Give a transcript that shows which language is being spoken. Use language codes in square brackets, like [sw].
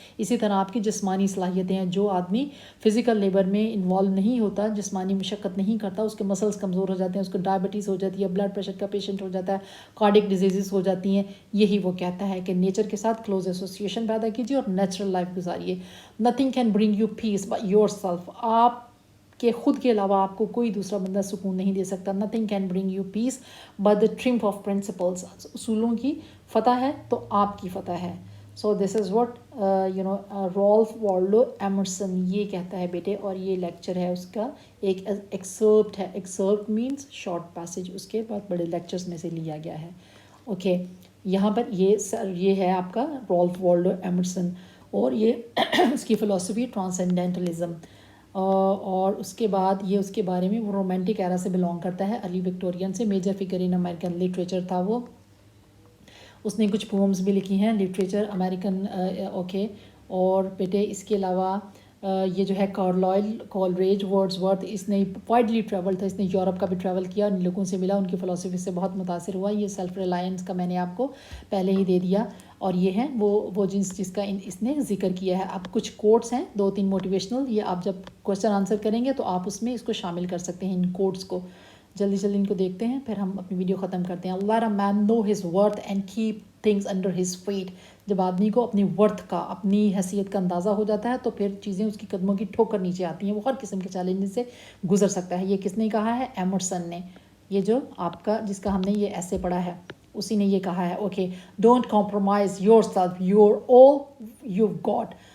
[ur] اسی طرح آپ کی جسمانی صلاحیتیں ہیں. جو آدمی فزیکل لیبر میں انوالو نہیں ہوتا, جسمانی مشقت نہیں کرتا, اس کے مسلس کمزور ہو جاتے ہیں, اس کو ڈائبٹیز ہو جاتی ہے, بلڈ پریشر کا پیشنٹ ہو جاتا ہے, کارڈک ڈیزیزز ہو جاتی ہیں. یہی وہ کہتا ہے کہ نیچر کے ساتھ کلوز ایسوسیشن پیدا کیجیے اور natural life گزاریے. [en] Nothing can bring you peace by yourself. [ur] آپ کہ خود کے علاوہ آپ کو کوئی دوسرا بندہ سکون نہیں دے سکتا. [en] Nothing can bring you peace but the triumph of principles. [ur] اصولوں کی فتح ہے تو آپ کی فتح ہے. [en] so this is what [ur] Ralph Waldo Emerson یہ کہتا ہے بیٹے, اور یہ لیکچر ہے اس کا ایک ایکسرپٹ ہے. [en] excerpt means short passage, [ur] اس کے بعد بڑے لیکچرز میں سے لیا گیا ہے. اوکے, یہاں پر یہ ہے آپ کا رالف والڈو ایمرسن, اور یہ اس کی فلسفی ٹرانسینڈینٹلزم. اور اس کے بعد یہ اس کے بارے میں وہ رومانٹک ایرا سے بلانگ کرتا ہے, ارلی وکٹورین سے. Major figure in American literature تھا وہ. اس نے کچھ پومز بھی لکھی ہیں لٹریچر امریکن. اوکے, اور بیٹے اس کے علاوہ یہ جو ہے کارلائل, کولریج, ورڈز ورتھ, اس نے وائڈلی ٹریول تھا, اس نے یورپ کا بھی ٹریول کیا, ان لوگوں سے ملا, ان کی فلسفی سے بہت متاثر ہوا. یہ سیلف ریلائنس کا میں نے آپ کو پہلے ہی دے دیا, اور یہ ہیں وہ جس کا اس نے ذکر کیا ہے. اب کچھ کوٹس ہیں 2-3 موٹیویشنل, یہ آپ جب کوشچن آنسر کریں گے تو آپ اس میں اس کو شامل کر سکتے ہیں, ان کوٹس کو. جلدی ان کو دیکھتے ہیں, پھر ہم اپنی ویڈیو ختم کرتے ہیں. [en] Let a man know his worth and keep things under his feet. [ur] جب آدمی کو اپنی ورتھ کا, اپنی حیثیت کا اندازہ ہو جاتا ہے تو پھر چیزیں اس کی قدموں کی ٹھوکر نیچے آتی ہیں, وہ ہر قسم کے چیلنج سے گزر سکتا ہے. یہ کس نے کہا ہے؟ ایمرسن نے. یہ جو آپ کا جس کا ہم نے یہ ایسے پڑھا ہے اسی نے یہ کہا ہے. [en] Okay, don't compromise yourself, you're all you got.